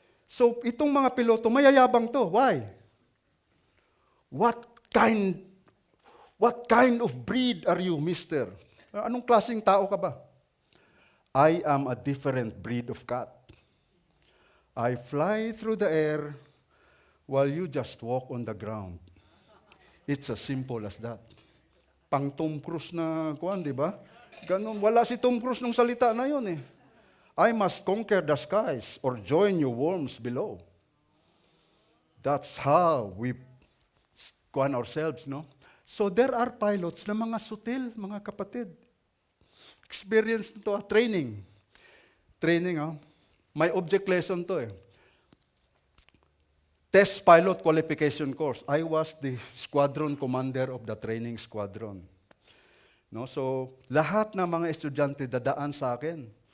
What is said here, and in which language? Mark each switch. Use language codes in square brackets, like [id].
[tl] So, itong mga piloto, mayayabang to. [en] Why? What kind of breed are you, mister? [tl] Anong klaseng tao ka ba? [en] I am a different breed of cat. I fly through the air while you just walk on the ground. It's as simple as that. [tl] Pang Tom Cruise na kuwan, di ba? Ganun, wala si Tom Cruise nung salita na yun [en] I must conquer the skies or join you worms below. That's how we kuhan ourselves, no? So there are pilots [tl] na mga sutil, mga kapatid. Experience nito, training. Training, may object lesson to eh. [en] Test pilot qualification course. I was the squadron commander of the training squadron. [tl] No, so lahat ng mga estudyante dadaan sa akin.